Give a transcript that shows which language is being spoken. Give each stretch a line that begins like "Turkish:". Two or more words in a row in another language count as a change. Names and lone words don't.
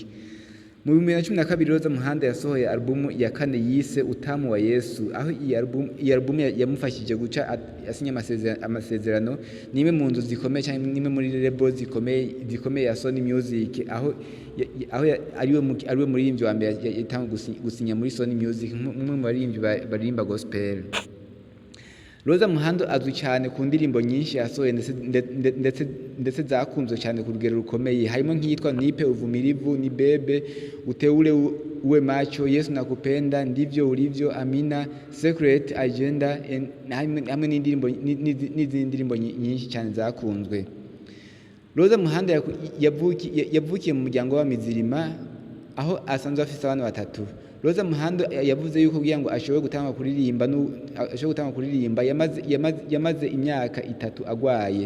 Rundi: Mu 2012 Roza Muhando yasohoye album ya kane yise Utamu wa Yesu, aho iyi album yamufashije guca asinya amasezerano nimwe mu nzu zikomeye cyane, nimwe muri label zikomeye ya Sony Music, aho ariwe muririmbyi wa mbere yatanga gusinya muri Sony Music, umwe mu baririmbyi baririmba gospel. Roza Muhando azwi cyane ku ndirimbo nyinshi yasohoye ndetse zakunzwe cyane ku rugero rukomeye, harimo nk'iyitwa Nipe Uvumilivu, Ni Bebe, Uteule Uwe Macho, Yesu Nakupenda, Ndivyo Ulivyo, Amina, Secret Agenda, hamwe n'izindi ndirimbo nyinshi cyane zakunzwe. Roza Muhando yavukiye mu muryango w'Abamizirima, aho asanzwe afise abana batatu. Roza Muhando yavuze yuko kugira ngo ashobore gutanga kuririmba yamaze imyaka 3 agwaye.